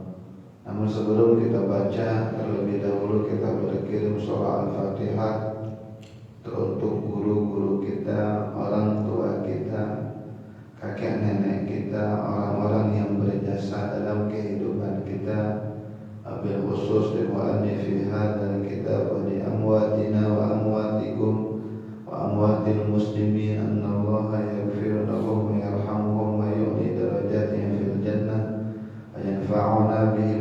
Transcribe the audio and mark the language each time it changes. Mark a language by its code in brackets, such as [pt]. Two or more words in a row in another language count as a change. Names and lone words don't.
[id] Namun sebelum kita baca, terlebih dahulu kita berkirim surah Al-Fatihah untuk guru-guru kita, orang tua kita, kakek nenek kita, orang-orang yang berjasa dalam kehidupan kita, [ar] وبالخصوص إلى مؤلف هذا الكتاب ولأمواتنا وأمواتكم وأموات المسلمين أن الله يغفر لهم ويرحمهم ويعلي درجاتهم في الجنة وينفعنا بهم